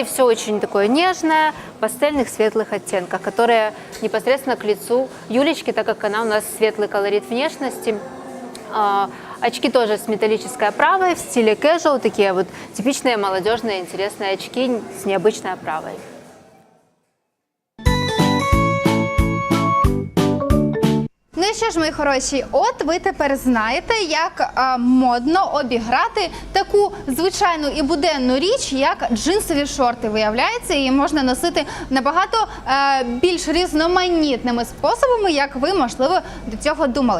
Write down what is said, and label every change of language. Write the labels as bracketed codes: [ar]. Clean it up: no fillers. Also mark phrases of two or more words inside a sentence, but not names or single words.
[ru] Все очень такое нежное, пастельных светлых оттенках, которые непосредственно к лицу Юлечки, так как она у нас светлый колорит внешности. Очки тоже с металлической оправой в стиле casual, такие вот типичные молодежные интересные очки с необычной оправой. [uk] Ну і що ж, мої хороші, от ви тепер знаєте, як модно обіграти таку звичайну і буденну річ, як джинсові шорти. Виявляється, її можна носити набагато більш різноманітними способами, як ви, можливо, до цього думали.